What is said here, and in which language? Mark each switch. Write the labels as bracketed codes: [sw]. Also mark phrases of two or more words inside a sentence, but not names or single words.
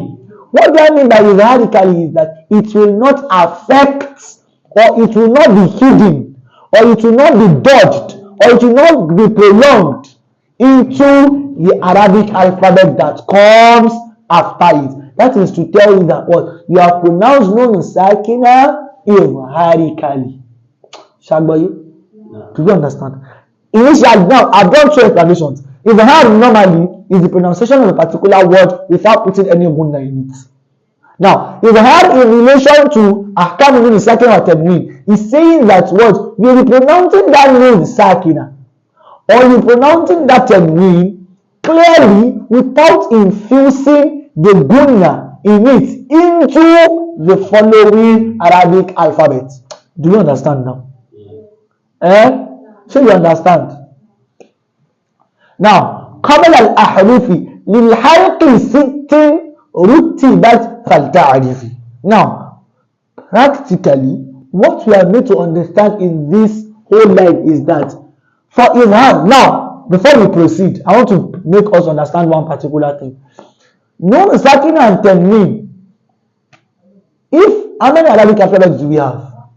[en] What do I mean by izharically is that it will not affect, or it will not be hidden, or it will not be dodged, or it will not be prolonged into the Arabic alphabet that comes after it. That is to tell you that what you have pronounced [ar] نون ساكنة [en] izharically. Shagboy, do you understand? Initially, now I've done two explanations. Izhar normally is the pronunciation of a particular word without putting any gunna in it. Now, izhar in relation to [ar] أحكام نون ساكنة [en] or tanween is saying that what you will be pronouncing that [ar] نون ساكنة [en] or you pronouncing that tanween clearly without infusing the gunna in it into the following Arabic alphabet. Do you understand now? So you understand? Now, [ar] قبل الأحرف للحلق ست رتبت فلتعرفي. [en] Now, practically, what we are made to understand in this whole line is that for izhar. Now, before we proceed, I want to make us understand one particular thing. [ar] نون ساكنة [en] and tanween. How many Arabic alphabets do we have?